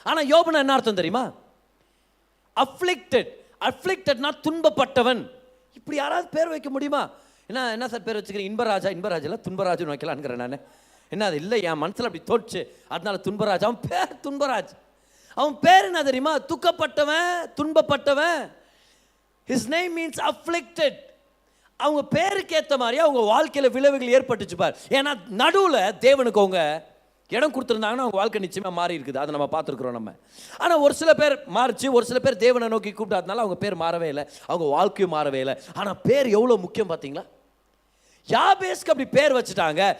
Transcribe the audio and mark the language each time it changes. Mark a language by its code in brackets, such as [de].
[ta] ஆனால் யோபுன்னு என்ன அர்த்தம் தெரியுமா? அஃப்ளிக்டட்னா துன்பப்பட்டவன். இப்படி யாராவது பேர் வைக்க முடியுமா? என்ன சார் பேர் வச்சுக்கிறேன்? இன்பராஜில் துன்பராஜுன்னு வைக்கலான்ங்கிறேன் நான். என்ன அது? இல்லை, என் மனசில் அப்படி தோற்று, அதனால துன்பராஜ். அவன் பேர் துன்பராஜ். அவன் பேர் என்ன தெரியுமா? துக்கப்பட்டவன், துன்பப்பட்டவன். [en] His name means afflicted. [ta] அவங்க பேருக்கு ஏற்ற மாதிரி அவங்க வாழ்க்கையில் விளைவுகள் ஏற்பட்டுச்சு பார். ஏன்னா நடுவில் தேவனுக்கு அவங்க இடம் கொடுத்துருந்தாங்கன்னா அவங்க வாழ்க்கை நிச்சயமாக மாறி இருக்குது. அதை நம்ம பார்த்துருக்குறோம் நம்ம. ஆனால் ஒரு சில பேர் மாறிச்சு, ஒரு சில பேர் தேவனை நோக்கி கூப்பிடாதனால அவங்க பேர் மாறவே இல்லை, அவங்க வாழ்க்கையும் மாறவே இல்லை. ஆனால் பேர் எவ்வளோ முக்கியம் பார்த்தீங்களா? யாபேஸ்க்கு அப்படி பேர் வச்சுட்டாங்க.